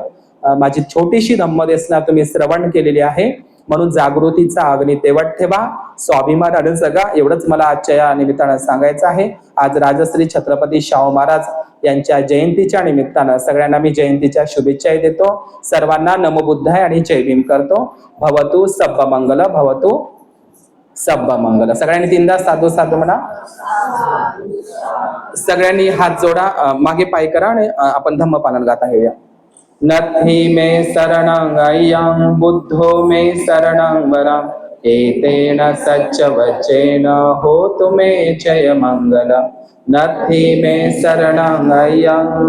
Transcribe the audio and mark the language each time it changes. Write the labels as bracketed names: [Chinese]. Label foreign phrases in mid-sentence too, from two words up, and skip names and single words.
[Marathi] माझी छोटीशी धम्मदेसना तुम्ही श्रवण केलेली आहे. म्हणून जागृतीचा अग्नी तेवत ठेवा, स्वाभिमानाने जगा, एवढंच मला आजच्या या निमित्तानं सांगायचं आहे. आज राजश्री छत्रपती शाहू महाराज यांच्या जयंतीच्या निमित्तानं सगळ्यांना मी जयंतीच्या शुभेच्छाही देतो. सर्वांना [Pali] नमो बुद्धाय [Marathi] आणि जय भीम करतो. [Pali] भवतु सब्ब मंगल, भवतु सब्ब मंगल. [Marathi] सगळ्यांनी तीनदा साधू साधू म्हणा. सगळ्यांनी हात जोडा, मागे पाय करा आणि आपण धम्मपालन गाथा घेऊया. [Pali] नत्थि मे शरणं अय्यं बुद्धो मे शरणं वरम् एतेन सच्च वचेन होतु मे जय मंगलम्. नत्थि मे शरणं अय्यं